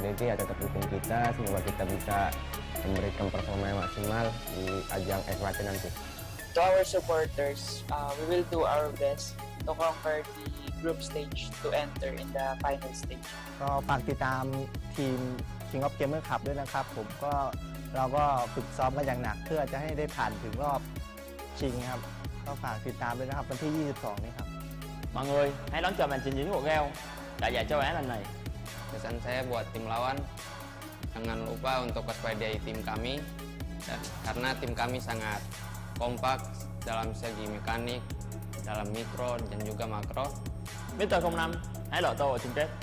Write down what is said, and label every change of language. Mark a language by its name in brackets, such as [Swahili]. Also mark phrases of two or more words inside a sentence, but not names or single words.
[Indonesian] DG ya tetap dukung kita, semoga kita bisa memberikan performa yang maksimal di ajang FFesports nanti. [English] To our supporters, we will do our best to conquer the group stage to enter in the final stage. [Thai] ก็ฝากติดตามทีม King of Gamer Cup ด้วยนะครับผมก็เราก็ฝึกซ้อมกันอย่างหนักเพื่อจะให้ได้ผ่านถึงรอบชิงครับก็ฝากติดตามด้วยนะครับวันที่ 22 นี้ครับ [Vietnamese] Mọi người hãy đón chờ màn trình diễn của Gale tại giải châu Á lần này. [Indonesian] Pesan saya buat tim lawan, jangan lupa untuk waspadai tim kami karena tim kami sangat kompak dalam segi mekanik, dalam mikro dan juga makro. [Vietnamese] Mr. 05 hãy lộ tô ở chung kết.